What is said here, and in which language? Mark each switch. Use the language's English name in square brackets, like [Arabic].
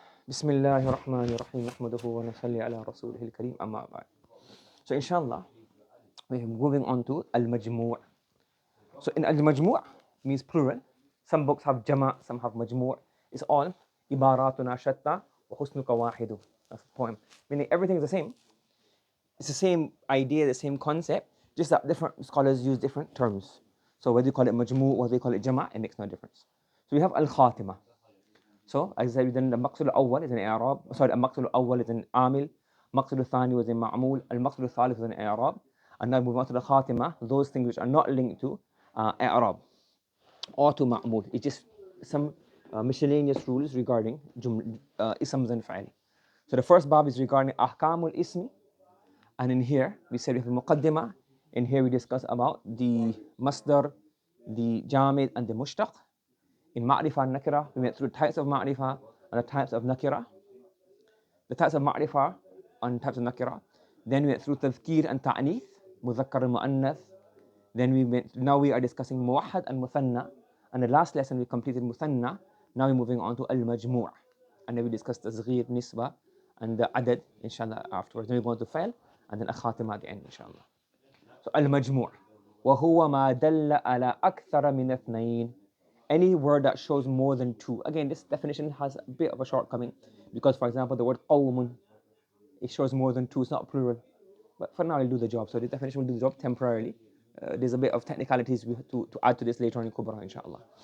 [Arabic] بسم الله الرحمن الرحيم نحمده ونصلي على رسوله الكريم أما بعد. [English] So inshallah we're moving on to Al-Majmوع. So in Al-Majmوع means plural. Some books have jama', some have majmوع. It's all [Arabic] ibaratuna shatta wa husnuka wahidu. [English] That's the poem. Meaning everything is the same. It's the same idea, the same concept, just that different scholars use different terms. So whether you call it majmوع, whether you call it jama', it makes no difference. So we have Al-Khatimah. So as I said, then the المقصود الأول is an إعراب. Sorry, المقصود الأول is an عامل. المقصود الثاني was an معمول. المقصود الثالث is an إعراب. And now moving on to the خاتمة, those things which are not linked to إعراب or to معمول. It's just some miscellaneous rules regarding isms and فعل. So the first bab is regarding أحكام الاسم. And in here, we said we have المقدمة. In here we discuss about the masdar, the jamid and the mushtaq. In ma'rifah and nakira, we went through types of ma'rifah and the types of nakira. The types of ma'rifah and types of nakira. Then we went through tadhkir and ta'nith, mudhakkar and mu'annath. Then now we are discussing muwahhad and muthanna. And the last lesson we completed muthanna. Now we're moving on to al-majmوع. And then we discussed tasghir, nisba, and the adad, inshallah, afterwards. Then we go on to fa'il, and then a-khatima at the end, inshallah. So al-majmوع. [Arabic] وهو ما دل على أكثر من اثنين. [English] Any word that shows more than two. Again, this definition has a bit of a shortcoming because, for example, the word qawmun, it shows more than two, it's not plural. But for now, it'll do the job. So the definition will do the job temporarily. There's a bit of technicalities to add to this later on in Kubra, inshallah.